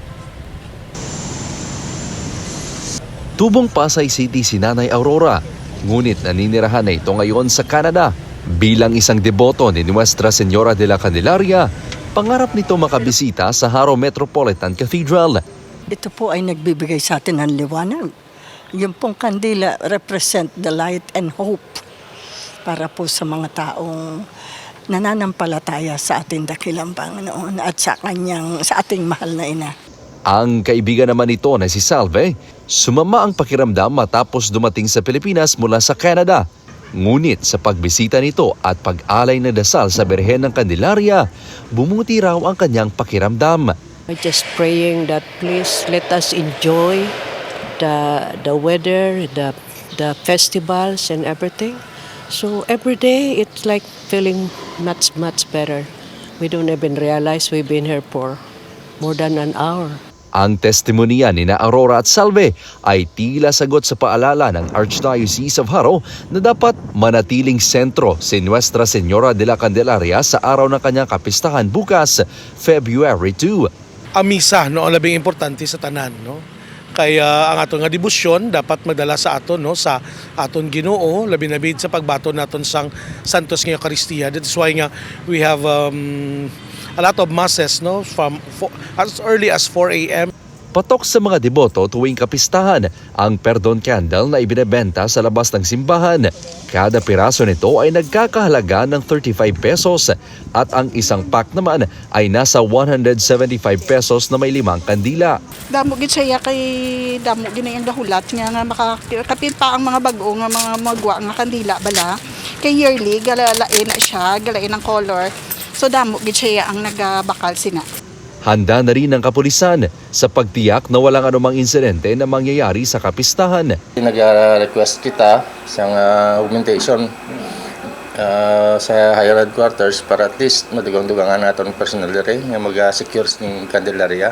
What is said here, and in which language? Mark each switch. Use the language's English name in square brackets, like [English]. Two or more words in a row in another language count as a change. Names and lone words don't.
[Filipino] Tubong Pasay City si Nanay Aurora, ngunit naninirahan na ito ngayon sa Canada. Bilang isang deboto ni Nuestra Señora de la Candelaria, pangarap nito makabisita sa Haro Metropolitan Cathedral. Ito po ay nagbibigay sa atin ng liwanag. Yung pong kandila [English] represent the light and hope [Filipino] para po sa mga taong nananampalataya sa ating dakilang Panginoon at sa ating mahal na ina. Ang kaibigan naman nito na si Salve, sumama ang pakiramdam matapos dumating sa Pilipinas mula sa Canada. Ngunit sa pagbisita nito at pag-alay na dasal sa Birhen ng Candelaria, bumuti raw ang kanyang pakiramdam. [English] I'm just praying that please let us enjoy the weather, the festivals and everything. So every day it's like feeling much better. We don't even realize we've been here for more than an hour. [Filipino] Ang testimonya ni na Aurora at Salve ay tila sagot sa paalala ng Archdiocese of Haro na dapat manatiling sentro si Nuestra Señora de la Candelaria sa araw ng kanyang kapistahan bukas, February 2. [Hiligaynon] Ang misa, no, ang labing importante sa tanan, no. Kaya ang aton nga debosyon dapat magdala sa aton, no, sa aton Ginoo, labi na bid sa pagbaton naton sang Santos nga Eucharistia. [English] That's why nga we have a lot of masses, no, from as early as 4 a.m. [Filipino] Patok sa mga deboto tuwing kapistahan ang Perdon Candle na ibinebenta sa labas ng simbahan. Kada piraso nito ay nagkakahalaga ng 35 pesos at ang isang pack naman ay nasa 175 pesos na may 5 kandila. [Hiligaynon] Damo gid siya kay damo gid ang dahulat nga makakapit pa ang mga bag-o nga mga magwa nga kandila bala. Kay yearly galalain na siya, galain ang color. So damo gid siya ang nagabakal sina. [Filipino] Handa na rin ang kapulisan sa pagtiyak na walang anumang insidente na mangyayari sa kapistahan. [Hiligaynon] Nag-request kita sa augmentation sa [English] higher headquarters [Hiligaynon] para [English] at least [Hiligaynon] madugang-dugangan natin personal rin nga mag-secure ng Candelaria.